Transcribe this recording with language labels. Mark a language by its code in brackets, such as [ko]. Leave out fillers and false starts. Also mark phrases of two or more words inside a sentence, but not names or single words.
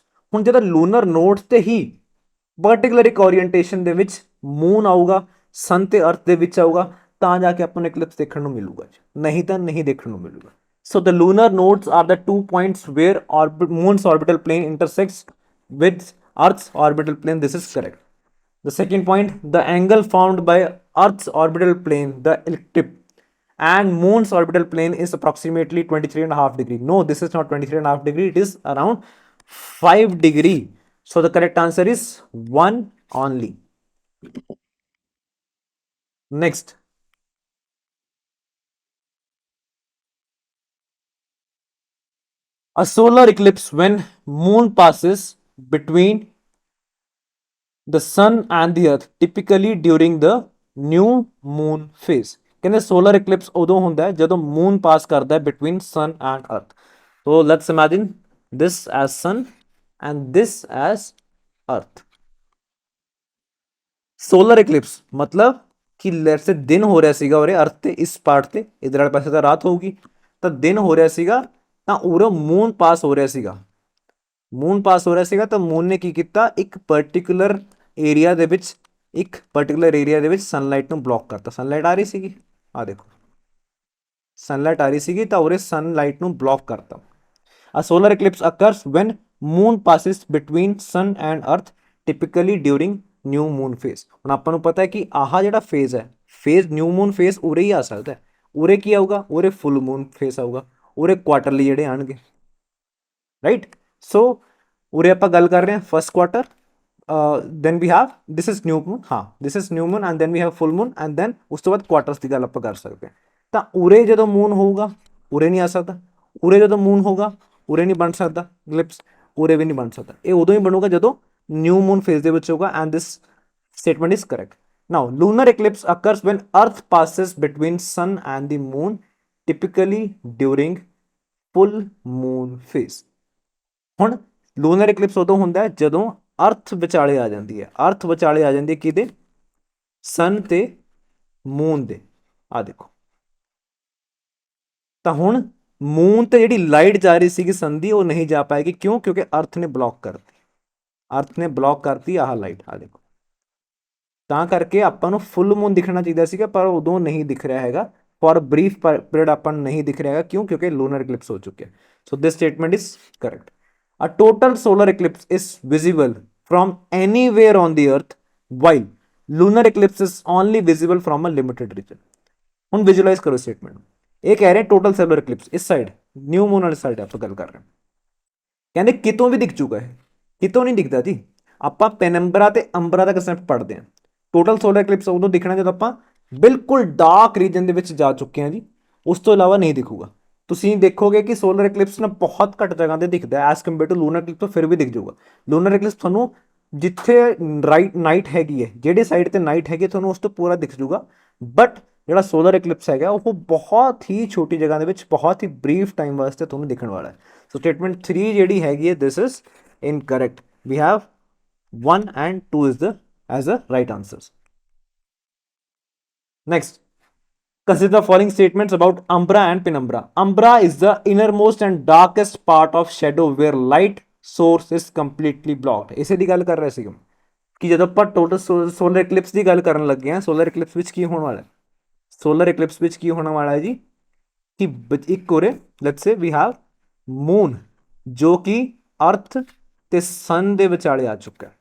[pa] ਹੁਣ ਜਦੋਂ [en] lunar nodes [pa] ਤੇ ਹੀ ਪਾਰਟਿਕੂਲਰ ਇੱਕ ਓਰੀਐਂਟੇਸ਼ਨ ਦੇ ਵਿੱਚ ਮੂਨ ਆਊਗਾ, ਸਨ ਤੇ ਅਰਥ ਦੇ ਵਿੱਚ ਆਊਗਾ, ਤਾਂ ਜਾ ਕੇ ਆਪਾਂ ਨੂੰ ਇਕਲਿਪਸ ਦੇਖਣ ਨੂੰ ਮਿਲੂਗਾ, ਨਹੀਂ ਤਾਂ ਨਹੀਂ ਦੇਖਣ ਨੂੰ ਮਿਲੂਗਾ। [en] So the lunar nodes are the 2 points where Moon's orbital plane intersects with Earth's orbital plane। This is correct। The second point, the angle formed by Earth's orbital plane, the eclipse, and Moon's orbital plane is approximately 23.5 degree। No, this is not 23.5 degree, it is around 5 degree। So the correct answer is 1 only. Next, a solar eclipse when moon passes between the sun and the earth, typically during the new moon phase. [pa] ਕਹਿੰਦੇ [en] solar eclipse [pa] ਉਦੋਂ ਹੁੰਦਾ ਹੈ ਜਦੋਂ [en] moon pass [pa] ਕਰਦਾ ਹੈ [en] between sun and earth. So let's imagine this as sun and this as earth. Solar eclipse [pa] मतलब ਕਿ [en] let say [pa] ਦਿਨ ਹੋ ਰਿਹਾ ਸੀਗਾ ਉਰੇ ਅਰਥ ਤੇ ਇਸ ਪਾਰਟ ਤੇ ਇਧਰ ਵਾਲੇ ਪਾਸੇ ਤਾਂ ਰਾਤ ਹੋਊਗੀ, ਤਾਂ ਦਿਨ ਹੋ ਰਿਹਾ ਸੀਗਾ, ਤਾਂ ਉਰੇ [en] moon pass [pa] ਹੋ ਰਿਹਾ ਸੀਗਾ। [en] moon pass [pa] ਹੋ ਰਿਹਾ ਸੀਗਾ ਤਾਂ ਮੂਨ ਨੇ ਕੀ ਕੀਤਾ, ਇੱਕ [en] particular area [pa] ਦੇ ਵਿੱਚ ਸਨਲਾਈਟ ਨੂੰ ਬਲੌਕ ਕਰਤਾ। ਸਨਲਾਈਟ ਆ ਰਹੀ ਸੀਗੀ, ਆ ਦੇਖੋ ਸਨਲਾਈਟ ਆ ਰਹੀ ਸੀਗੀ ਤਾਂ ਉਰੇ ਸਨਲਾਈਟ ਨੂੰ ਬਲੌਕ ਕਰਤਾ। [en] A solar eclipse occurs when moon passes between sun and earth, typically during new moon phase। [pa] ਹੁਣ ਆਪਾਂ ਨੂੰ ਪਤਾ ਹੈ ਕਿ ਆਹ ਜਿਹੜਾ ਫੇਜ਼ ਹੈ, [en] phase new moon phase [pa] ਉਰੇ ਹੀ ਆ ਸਕਦਾ ਹੈ। ਉਰੇ ਕੀ ਆਊਗਾ, ਉਰੇ [en] full moon phase [pa] ਆਊਗਾ, ਉਰੇ ਕੁਆਟਰਲੀ ਜਿਹੜੇ ਆਣਗੇ, ਰਾਈਟ। ਸੋ ਉਰੇ ਆਪਾਂ ਗੱਲ ਕਰ ਰਹੇ ਹਾਂ [en] first quarter, then we have this is new moon, ਹਾਂ this is new moon and then we have full moon and then [pa] ਉਸ ਤੋਂ ਬਾਅਦ ਕੁਆਟਰਸ ਦੀ ਗੱਲ ਆਪਾਂ ਕਰ ਸਕਦੇ ਹਾਂ। ਤਾਂ ਉਰੇ ਜਦੋਂ ਮੂਨ ਹੋਊਗਾ ਉਰੇ ਨਹੀਂ ਆ ਸਕਦਾ, ਉਰੇ ਜਦੋਂ ਮੂਨ ਹੋਊਗਾ ਉਰੇ ਨਹੀਂ ਬਣ ਸਕਦਾ ਗਲਿਪਸ, ਉਰੇ ਵੀ ਨਹੀਂ ਬਣ ਸਕਦਾ। ਇਹ ਉਦੋਂ ਹੀ ਬਣੂਗਾ ਜਦੋਂ [en] new moon phase [pa] ਦੇ ਵਿੱਚ ਹੋਊਗਾ [en] and this statement is correct. Now lunar eclipse occurs when earth passes between sun and the moon, typically during full moon phase। [pa] ਹੁਣ [en] lunar eclipse [pa] ਉਦੋਂ ਹੁੰਦਾ ਹੈ ਜਦੋਂ ਅਰਥ ਵਿਚਾਲੇ ਆ ਜਾਂਦੀ ਹੈ, ਅਰਥ ਵਿਚਾਲੇ ਆ ਜਾਂਦੀ ਹੈ ਕਿਹਦੇ, ਸਨ ਤੇ ਮੂਨ ਦੇ। ਆ ਦੇਖੋ, ਤਾਂ ਹੁਣ ਮੂਨ ਤੇ ਜਿਹੜੀ ਲਾਈਟ ਜਾ ਰਹੀ ਸੀਗੀ ਸਨ ਦੀ ਉਹ ਨਹੀਂ ਜਾ ਪਾਏਗੀ, ਕਿਉਂ, ਕਿਉਂਕਿ ਅਰਥ ਨੇ ਬਲੌਕ ਕਰਤੀ, ਅਰਥ ਨੇ ਬਲੌਕ ਕਰਤੀ ਆਹ ਲਾਈਟ। ਆ ਦੇਖੋ, ਤਾਂ ਕਰਕੇ ਆਪਾਂ ਨੂੰ [en] full moon [pa] ਦਿਖਣਾ ਚਾਹੀਦਾ ਸੀਗਾ ਪਰ ਉਦੋਂ ਨਹੀਂ ਦਿਖ ਰਿਹਾ ਹੈਗਾ, [en] for brief period [pa] ਆਪਾਂ ਨੂੰ ਨਹੀਂ ਦਿਖ ਰਿਹਾ ਹੈਗਾ, ਕਿਉਂ, ਕਿਉਂਕਿ [en] lunar eclipse [pa] ਹੋ ਚੁੱਕਿਆ। [en] So this statement is correct. A total solar eclipse is visible from anywhere on the earth, while lunar eclipse is only visible from a limited region। [pa] ਹੁਣ ਵਿਜ਼ੂਅਲਾਈਜ਼ ਕਰੋ ਸਟੇਟਮੈਂਟ ਨੂੰ। ਇਹ ਕਹਿ ਰਹੇ [en] total solar eclipse [pa] ਇਸ ਸਾਈਡ [en] new moon [pa] ਵਾਲੀ ਸਾਈਡ ਆਪਾਂ ਗੱਲ ਕਰ ਰਹੇ ਹਾਂ, ਕਹਿੰਦੇ ਕਿਤੋਂ ਵੀ ਦਿਖ ਚੁੱਕਾ ਹੈ, ਕਿਤੋਂ ਨਹੀਂ ਦਿਖਦਾ ਜੀ। ਆਪਾਂ ਪੈਨੰਬਰਾ ਤੇ ਅੰਬਰਾ ਦਾ ਕਨਸੈਪਟ ਪੜ੍ਹਦੇ ਹਾਂ। [en] total solar eclipse [pa] ਉਦੋਂ ਦਿਖਣਾ ਜਦੋਂ ਆਪਾਂ ਬਿਲਕੁਲ [en] dark region [pa] ਦੇ ਵਿੱਚ ਜਾ ਚੁੱਕੇ ਹਾਂ ਜੀ, ਉਸ ਤੋਂ ਇਲਾਵਾ ਨਹੀਂ ਦਿਖੂਗਾ। ਤੁਸੀਂ ਦੇਖੋਗੇ ਕਿ [en] solar eclipse [pa] ਨਾ ਬਹੁਤ ਘੱਟ ਜਗ੍ਹਾ ਤੇ ਦਿਖਦਾ [en] as compare to lunar eclipse, [pa] ਤੋਂ ਫਿਰ ਵੀ ਦਿਖ ਜਾਊਗਾ। [en] lunar eclipse [pa] ਤੁਹਾਨੂੰ ਜਿੱਥੇ ਨਾਈਟ ਹੈਗੀ ਹੈ, ਜਿਹੜੇ ਸਾਈਡ ਤੇ ਨਾਈਟ ਹੈਗੀ ਤੁਹਾਨੂੰ ਉਸ ਤੋਂ ਪੂਰਾ ਦਿਖ ਜਾਊਗਾ, ਬਟ ਜਿਹੜਾ [en] solar eclipse [pa] ਹੈਗਾ ਉਹ ਬਹੁਤ ਹੀ ਛੋਟੀ ਜਗ੍ਹਾ ਦੇ ਵਿੱਚ ਬਹੁਤ ਹੀ [en] brief time [pa] ਵਾਸਤੇ ਤੁਹਾਨੂੰ ਦਿਖਣ ਵਾਲਾ ਹੈ। [en] So statement [pa] 3 ਜਿਹੜੀ ਹੈਗੀ ਹੈ [en] this is incorrect. We have 1 and 2 is the as a right answers. Next, consider the following statements about umbra and penumbra. Umbra is the innermost and darkest part of shadow where light source is completely blocked। [pa] ਇਸੇ ਦੀ ਗੱਲ ਕਰ ਰਹੇ ਸੀ ਕਿ ਜਦੋਂ ਆਪਾਂ [en] total solar eclipse [pa] ਦੀ ਗੱਲ ਕਰਨ ਲੱਗੇ ਹਾਂ, [en] solar eclipse [pa] ਵਿੱਚ ਕੀ ਹੋਣ ਵਾਲਾ ਹੈ, [en] solar eclipse [pa] ਵਿੱਚ ਕੀ ਹੋਣ ਵਾਲਾ ਹੈ ਜੀ, ਕਿ ਇੱਕ ਉਰੇ [en] let's say we have moon [pa] ਜੋ ਕਿ ਅਰਥ ਤੇ ਸਨ ਦੇ ਵਿਚਾਲੇ ਆ ਚੁੱਕਾ ਹੈ।